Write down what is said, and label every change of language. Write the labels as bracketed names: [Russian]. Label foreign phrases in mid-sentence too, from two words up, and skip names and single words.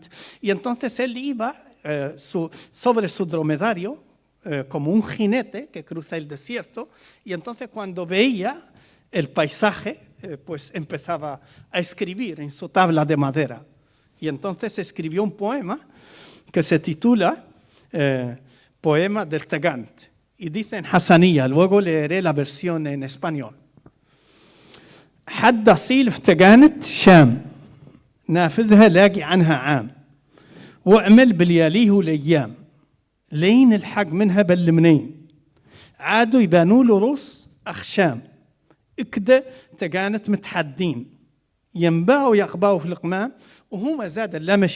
[Spanish] Y entonces él iba sobre su dromedario, como un jinete que cruza el desierto, y entonces cuando veía el paisaje, pues empezaba a escribir en su tabla de madera. Y entonces escribió un poema que se titula Poema del Tagant. Y dice en Hassaniya, luego leeré la versión en español. [Hassaniyya] حد أصيل في تجانت شام نافذها لاقي عنها عام، واعمل بالياليه والايام لين الحق منها بالمنين، عادوا يبانوا له روس اخشام، اكده تقانت متحدين، ينباعوا يقباوا في القمام، وهما زاد لا